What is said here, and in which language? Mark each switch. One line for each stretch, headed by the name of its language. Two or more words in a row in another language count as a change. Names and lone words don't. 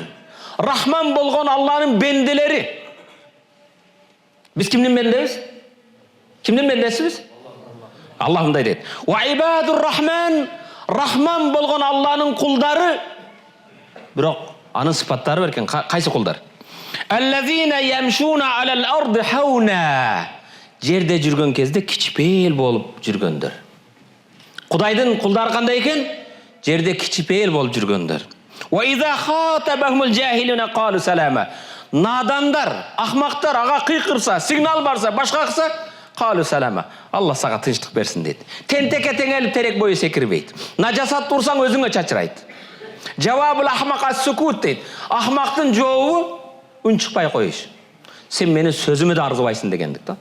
Kyrgyz: Рахман болгон Аллахтын бенделери. Биз кимдин бендебиз? Кимдин бендесибиз? Аллах мындай дейт:
Arabic: "وعباد الرحمن."
Kyrgyz: Рахман болгон Аллахтын кулдары. Бирок анын сыпаттары бар экен. Кайсы кулдар?
Arabic: الذين يمشون على الأرض هونا.
Kyrgyz: Жерде жүргөн кезде кичпейил болуп жүргөндөр. Кудайдын кулдары кандай экен? Жерде кичпейил болуп жүргөндөр.
Arabic: وإذا خاطبهم الجاهلون قالوا سلاما.
Kyrgyz: Надандар, ахмактар ага кыйкырса, сигнал барса, башка кылса,
Arabic: قالوا سلاما.
Kyrgyz: Алла сага тынчтык берсин дейт. Тентекке теңелип терек бою секирбейт. Нажасат турсаң өзүңө чачырайт.
Arabic: جواب الأحمق السكوت
Kyrgyz: дейт. Ахмактын жообу үн чыкпай коюш. Сен менин сөзүмө да арзыбайсың дегендик да.